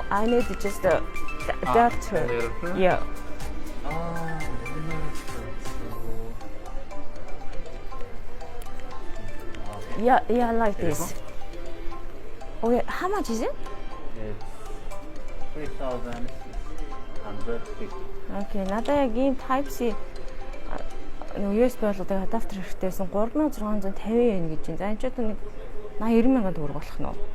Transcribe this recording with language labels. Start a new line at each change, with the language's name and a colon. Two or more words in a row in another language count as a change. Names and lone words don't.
English: I need just the adapter. Yeah. Yeah, like this. Okay, how much is it? It's 3,150.
Mongolian: Okay, надад яг ийм Type-C USB болоод адаптер хэрэгтэйсэн 3650 yen гэж байна. За энэ ч одоо нэг 80-90 төгрөг болох нь.